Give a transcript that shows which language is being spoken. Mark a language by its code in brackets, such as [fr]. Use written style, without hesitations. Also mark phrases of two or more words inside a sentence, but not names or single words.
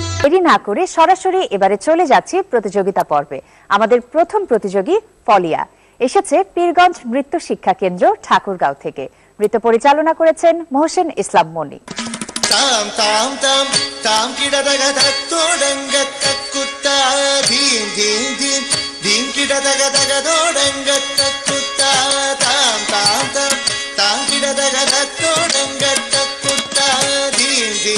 [bn] দেরি না করে সরাসরি এবারে চলে যাচ্ছি প্রতিযোগিতা পর্বে। আমাদের প্রথম প্রতিযোগী ফলিয়া এসেছে পীরগঞ্জ নৃত্য শিক্ষা কেন্দ্র ঠাকুরগাঁও থেকে। নৃত্য পরিচালনা করেছেন মোহসেন ইসলাম মনি। ताम ताम ताम ताम किड़ा दगा धक तो डंगा तक कुत्ता धीम धीम धीम धीम किड़ा दगा दगा दो डंगा तक कुत्ता ताम ताम ताम ताम किड़ा दगा धक तो डंगा तक कुत्ता धीम धीम